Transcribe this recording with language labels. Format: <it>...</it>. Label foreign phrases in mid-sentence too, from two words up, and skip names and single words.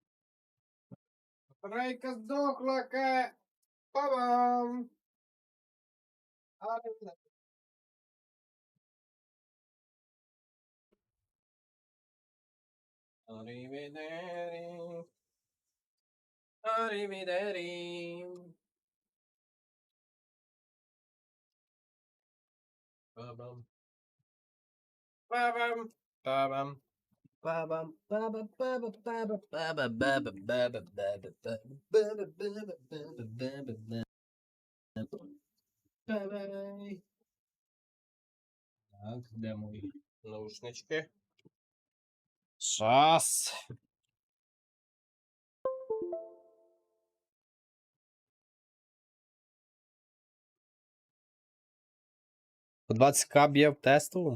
<uk>Рейка здохла, Па-бам!</uk> <it>Arrivederci. Arrivederci. Ба-бам. Ба-бам. Ба-бам. Ба-бам. Ба-ба. Ба-ба. Ба-ба. Ба-ба. Ба-ба. Ба-ба. Ба-ба. Ба-ба. Ба-ба. Ба-ба. Ба-ба. Ба-бай.</it> <uk>Так, де мої наушнички? Щас. По 20к б'є в тестовому?</uk>